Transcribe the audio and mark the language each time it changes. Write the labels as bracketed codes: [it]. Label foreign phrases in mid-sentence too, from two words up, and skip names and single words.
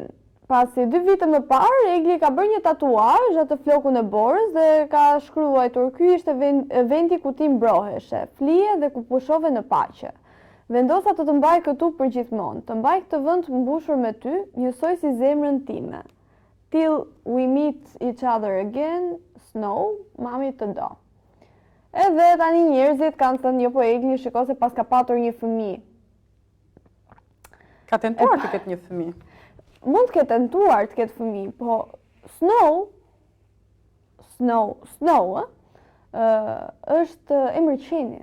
[sq] Pasi 2 vite më parë, Egli ka bërë një tatuazh atë flokun e borës dhe ka shkruar: "Ky ishte vendi ku ti mbroheshe, flije dhe ku pushove në paqe. Vendosa të mbaj këtu për gjithmonë, të mbaj këtë vend të mbushur me ty, njësoj si zemrën time. [en] Till we meet each other again, Snow, [sq] mami të do." Edhe tani njerëzit kanë thënë, jo po Egli shiko se pas ka patur një fëmijë. Ka tentuar të ketë një fëmijë. Mund të ketë tentuar të ketë fëmijë, po Snow, është emër qeni.